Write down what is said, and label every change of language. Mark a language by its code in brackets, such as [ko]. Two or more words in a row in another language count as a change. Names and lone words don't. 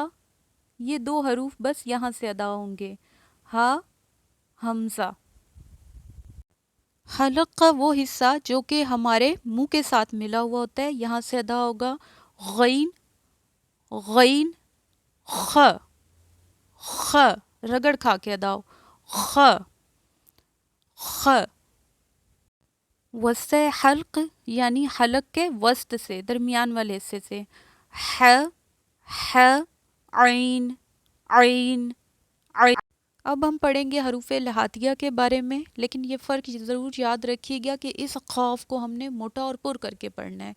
[ur] یہ 2 حروف بس یہاں سے ادا ہوں گے، ہا، حمزہ۔ حلق کا وہ حصہ جو کہ ہمارے منہ کے ساتھ ملا ہوا ہوتا ہے، یہاں سے ادا ہوگا غین، غین، خ، خ، رگڑ کھا کے ادا ہو، خ، خ۔ وسطی حلق یعنی حلق کے وسط سے، درمیان والے حصے سے، ح، ح، عین، عین، عین۔ اب ہم پڑھیں گے حروف لہاتیہ کے بارے میں، لیکن یہ فرق ضرور یاد رکھیے گا کہ اس خاف کو ہم نے موٹا اور پر کر کے پڑھنا ہے۔